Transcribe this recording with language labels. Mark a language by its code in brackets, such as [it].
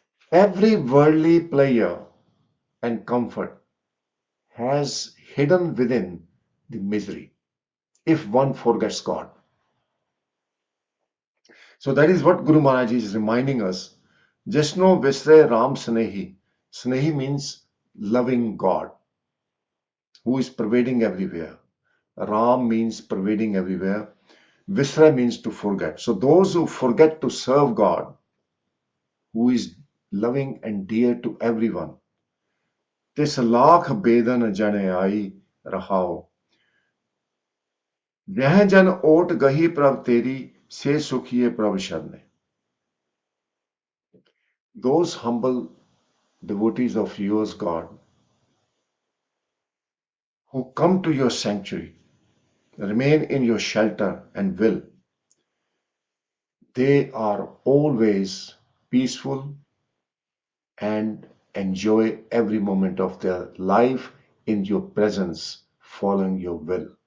[en] Every worldly pleasure and comfort has hidden within the misery if one forgets God. So that is what Guru Maharaj is reminding us. [pa] Jasno Visre Ram Snehi. [en] Snehi means loving God who is pervading everywhere. Ram means pervading everywhere. Visra means to forget. So those who forget to serve God, who is loving and dear to everyone, [pa] तिस लाख बेदन जन आई रहाओ जह जन ओट गही प्रभ तेरी से सुखिए प्रभ शरण. [en] Those humble devotees of yours, God, who come to your sanctuary, remain in your shelter and will, they are always peaceful and enjoy every moment of their life in your presence, following your will.